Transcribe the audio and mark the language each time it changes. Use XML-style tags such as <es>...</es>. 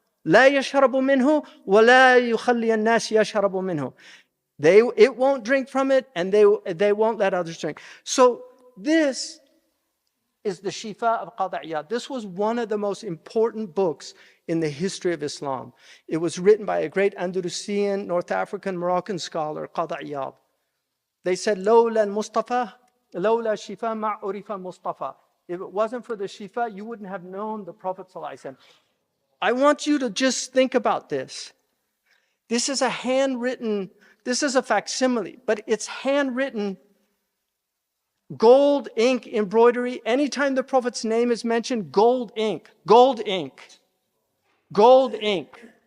<ar>لا يشرب منه ولا يخلي الناس يشرب منه.</ar> <en>It won't drink from it, and they won't let others drink. So this is the Shifa of Qadi Iyad. This was one of the most important books in the history of Islam. It was written by a great Andalusian, North African, Moroccan scholar, Qadi Iyad. They said,</en> <ar>لولا المصطفى لولا شفاء ما عرف المصطفى.</ar> <en>If it wasn't for the Shifa, you wouldn't have known the Prophet ﷺ. I want you to just think about this. This is a handwritten, this is a facsimile, but it's handwritten, gold ink embroidery. Anytime the Prophet's name is mentioned, gold ink, gold ink, gold ink.</en>